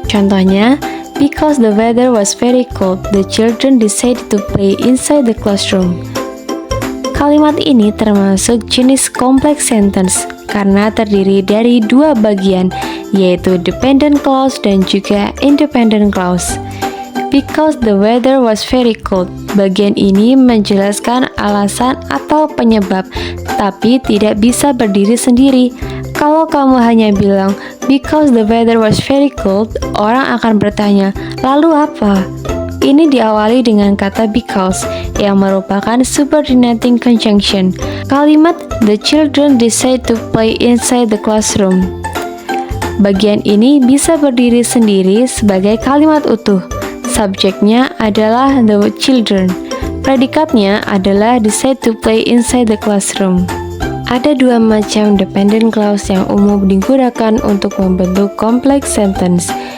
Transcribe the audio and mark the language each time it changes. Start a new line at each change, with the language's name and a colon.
Indonesian: Contohnya,
English: because the weather was very cold, the children decided to play inside the classroom.
Indonesian: Kalimat ini termasuk jenis complex sentence karena terdiri dari dua bagian, yaitu dependent clause dan juga independent clause.
English: Because the weather was very cold,
Indonesian: bagian ini menjelaskan alasan atau penyebab, tapi tidak bisa berdiri sendiri. Kalau kamu hanya bilang,
English: because the weather was very cold,
Indonesian: orang akan bertanya, lalu apa? Ini diawali dengan kata because, yang merupakan subordinating conjunction. Kalimat
English: the children decide to play inside the classroom.
Indonesian: Bagian ini bisa berdiri sendiri sebagai kalimat utuh. Subjeknya adalah
English: the children.
Indonesian: Predikatnya adalah
English: decide to play inside the classroom.
Indonesian: Ada dua macam dependent clause yang umum digunakan untuk membentuk complex sentence.